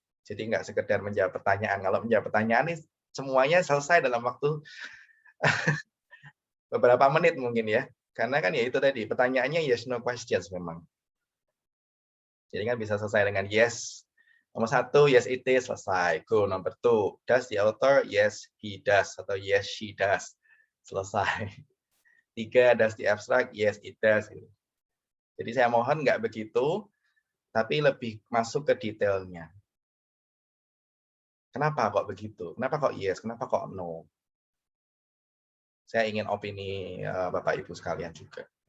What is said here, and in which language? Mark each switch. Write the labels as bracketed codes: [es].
[id] Jadi nggak sekedar menjawab pertanyaan. Kalau menjawab pertanyaan ini semuanya selesai dalam waktu beberapa menit mungkin ya. Karena kan ya itu tadi, pertanyaannya [en] yes no questions [id] memang. Jadi kan bisa selesai dengan yes. Nomor 1, [en] yes it is, [id] selesai. [en] Go. [id] Nomor 2, [en] does the author? Yes he does atau yes she does. [id] Selesai. [en] 3, does the abstract? Yes it does. [id] Jadi saya mohon nggak begitu, tapi lebih masuk ke detailnya. Kenapa kok begitu? Kenapa kok yes? Kenapa kok no? Saya ingin opini Bapak Ibu sekalian juga.